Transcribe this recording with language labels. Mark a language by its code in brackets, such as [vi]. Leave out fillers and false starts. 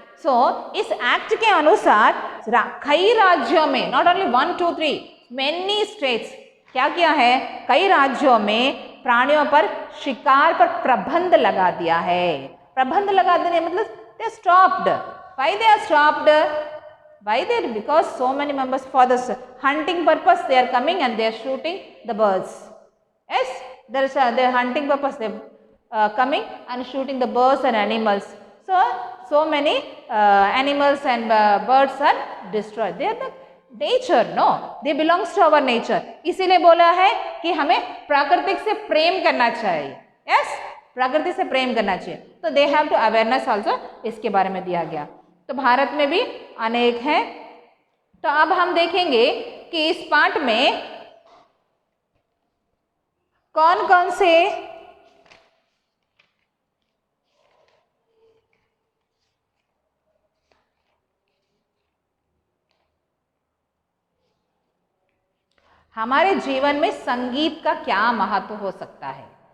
[hi] सो इस एक्ट के अनुसार कई राज्यों में, [en] not only 1 2 3, many states [hi] क्या किया है, कई राज्यों में प्राणियों पर शिकार पर प्रतिबंध लगा दिया है। प्रतिबंध लगा देने मतलब [en] they stopped. Why they are stopped? Why they? Because so many members for the hunting purpose they are coming and they are shooting the birds. Yes, there is the hunting purpose they coming and shooting the birds and animals. So many animals and birds are destroyed. They are the nature, no, they belongs to our nature. [hi] इसीलिए बोला है कि हमें प्राकृतिक से प्रेम करना चाहिए। Yes, प्रकृति से प्रेम करना चाहिए। तो [en] they have to awareness also, [hi] इसके बारे में दिया गया। तो भारत में भी अनेक हैं। तो अब हम देखेंगे कि इस पाठ में कौन कौन से हमारे जीवन में संगीत का क्या महत्व हो सकता है।